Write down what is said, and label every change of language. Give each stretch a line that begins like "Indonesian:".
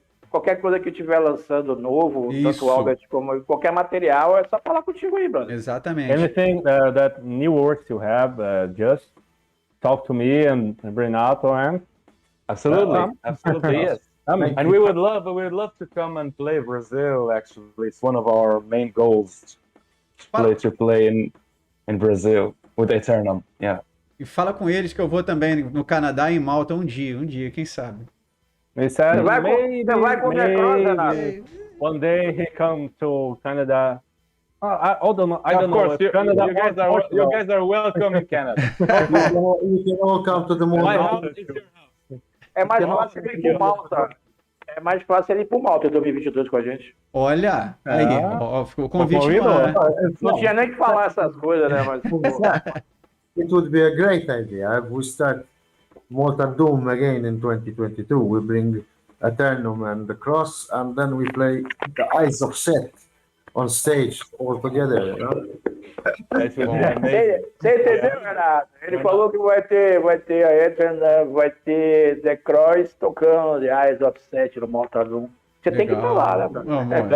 Portuguese: Qualquer coisa que tiver lançando novo, Isso. tanto o Albert como qualquer material, é só falar contigo aí, brother. Exatamente.
English: Anything that new works you have, just talk to me and Renato and Absolutely, yes. And we would love to come and play Brazil. Actually, it's one of our main goals to play in Brazil with Aeternam. Yeah.
Portuguese: E fala com eles que eu vou também no Canadá e em Malta um dia, quem sabe. Você vai com o Necros, Renato?
English: One day he come to Canada. I don't know. Canada, you guys are welcome in Canada. You can all come to the My Malta. house is your house.
Portuguese: É mais fácil ele ir pro Malta. É mais fácil ele ir pro Malta em 2022 com a gente. Olha, aí, ficou o convite no ar. Não tinha nem que falar essas coisas, né? Mas,
English: It would be a great idea if we start Malta Doom again in 2022. We bring Aeternam and the Cross, and then we play the Eyes of Set on stage all together. You know?
Portuguese: Você entendeu, Renato? Ele falou que vai ter a Eternam, vai ter The Cross tocando The Eyes of Set no Malta Doom. Você tem que ir pra lá, né, mano?